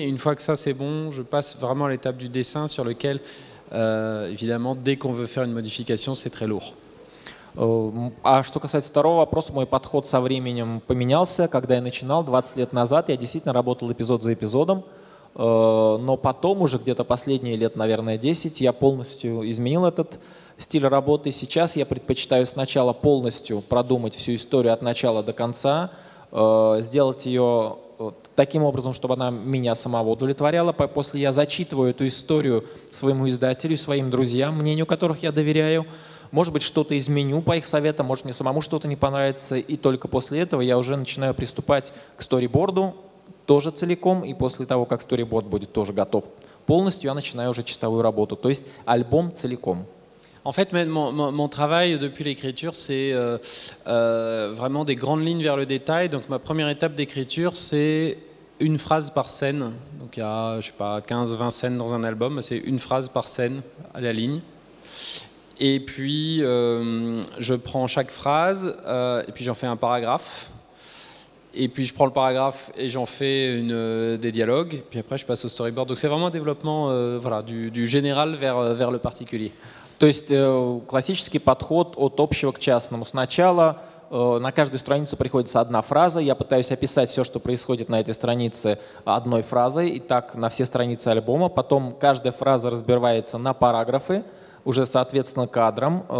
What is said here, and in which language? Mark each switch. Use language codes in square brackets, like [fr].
[fr] Et une fois que ça c'est bon, je passe vraiment à l'étape du dessin sur lequel, évidemment, dès qu'on veut faire une modification, c'est très lourd. [ru] А что касается второго вопроса, мой подход со временем поменялся. Когда я начинал 20 лет назад, я действительно работал эпизод за эпизодом, но потом уже где-то последние лет, наверное, 10, я полностью изменил этот стиль работы. Сейчас я предпочитаю сначала полностью продумать всю историю от начала до конца, сделать ее таким образом, чтобы она меня самого удовлетворяла. После я зачитываю эту историю своему издателю, своим друзьям, мнению которых я доверяю. Может быть, что-то изменю по их советам, может, мне самому что-то не понравится, и только после этого я уже начинаю приступать к сториборду тоже целиком, и после того, как сториборд будет тоже готов полностью, я начинаю уже чистовую работу, то есть альбом целиком. [fr] En fait, mon travail depuis l'écriture, c'est vraiment des grandes lignes vers le détail. Donc ma première étape d'écriture, c'est une phrase par scène. Donc il y a, je sais pas, 15-20 scènes dans un album, c'est une phrase par scène à la ligne. Et puis, je prends chaque phrase et puis j'en fais un paragraphe. Et puis je prends le paragraphe et j'en fais des dialogues. Puis après je passe au storyboard. Donc c'est vraiment un développement voilà, du général vers le particulier. [ru] То есть классический подход от общего к частному. Сначала на каждую страницу приходится одна фраза. Я пытаюсь описать все, что происходит на этой странице одной фразой. И так на все страницы альбома. Потом каждая фраза разбивается на параграфы, уже соответственно кадрам.